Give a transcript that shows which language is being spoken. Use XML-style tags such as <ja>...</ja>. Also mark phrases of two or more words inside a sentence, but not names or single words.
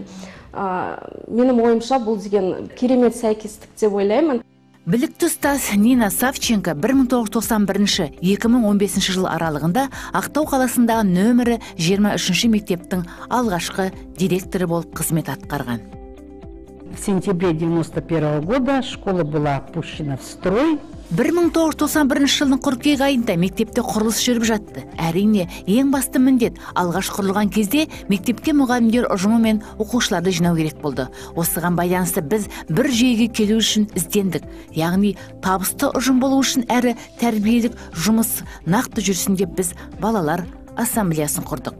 <kk>Менің ойымша бұл деген керемет сәйкестік деп ойлаймын. Білікті ұстаз Нина Савченко 1991-2015 жыл аралығында Ақтау қаласындағы нөмірі 23 мектептің алғашқы директоры болып қызмет атқарған.</kk> <ru>В сентябре 1991 года школа была пущена в строй.</ru> <kk>1991 жылдың қыркүйек айында мектепте құрылыс жүріп жатты. Әрине, ең басты міндет алғаш құрылған кезде мектепке мұғалімдер ұжымы мен оқушыларды жинау керек болды. Осыған байланысты біз бір жүйеге келу үшін іздендік. Яғни табысты ұжым болу үшін әрі тәрбиелік жұмыс нақты жүрсін деп біз балалар ассамблеясын құрдық.</kk>